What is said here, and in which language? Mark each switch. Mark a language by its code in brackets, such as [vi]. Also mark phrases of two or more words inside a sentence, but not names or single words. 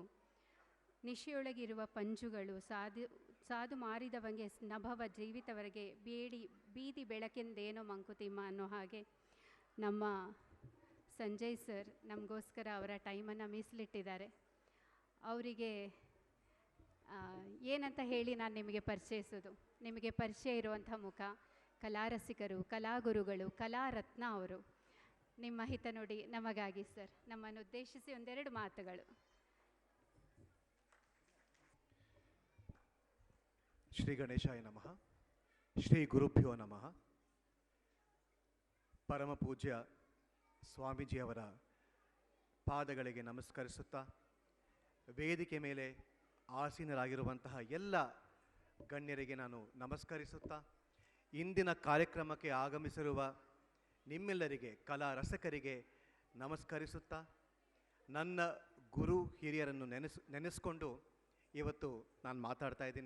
[kn] ನಿಶೆಯೊಳಗಿರುವ ಪಂಜುಗಳು ಸಾದು ಮಾರಿದವಂಗೆ ನಭವ ಜೀವಿತವರೆಗೆ ಬೀದಿ ಬೆಳಕೆಂದೇನೋ ಮಂಕುತಿಮ್ಮ ಅನ್ನೋ ಹಾಗೆ ನಮ್ಮ ಸಂಜಯ್ ಸರ್ ನಮಗೋಸ್ಕರ ಅವರ ಟೈಮನ್ನು ಮೀಸಲಿಟ್ಟಿದ್ದಾರೆ. ಅವರಿಗೆ ಏನಂತ ಹೇಳಿ ನಾನು ನಿಮಗೆ ಪರಿಚಯಿಸೋದು. ನಿಮಗೆ ಪರಿಚಯ ಇರುವಂಥ ಮುಖ, ಕಲಾರಸಿಕರು, ಕಲಾಗುರುಗಳು, ಕಲಾರತ್ನ ಅವರು. ನಿಮ್ಮ ಹಿತನುಡಿ ನಮಗಾಗಿ ಸರ್, ನಮ್ಮನ್ನು ಉದ್ದೇಶಿಸಿ ಒಂದೆರಡು ಮಾತುಗಳು. [sa] ಶ್ರೀ ಗಣೇಶಾಯ ನಮಃ. ಶ್ರೀ ಗುರುಭ್ಯೋ ನಮಃ. [kn] ಪರಮ ಪೂಜ್ಯ ಸ್ವಾಮೀಜಿಯವರ ಪಾದಗಳಿಗೆ ನಮಸ್ಕರಿಸುತ್ತಾ, ವೇದಿಕೆ ಮೇಲೆ ಆಸೀನರಾಗಿರುವಂತಹ ಎಲ್ಲ ಗಣ್ಯರಿಗೆ ನಾನು ನಮಸ್ಕರಿಸುತ್ತಾ, ಇಂದಿನ ಕಾರ್ಯಕ್ರಮಕ್ಕೆ ಆಗಮಿಸಿರುವ ನಿಮ್ಮೆಲ್ಲರಿಗೆ, ಕಲಾ ರಸಕರಿಗೆ ನಮಸ್ಕರಿಸುತ್ತಾ, ನನ್ನ ಗುರು ಹಿರಿಯರನ್ನು ನೆನೆಸ್ಕೊಂಡು ಇವತ್ತು ನಾನು ಮಾತಾಡ್ತಾ ಇದ್ದೀನಿ.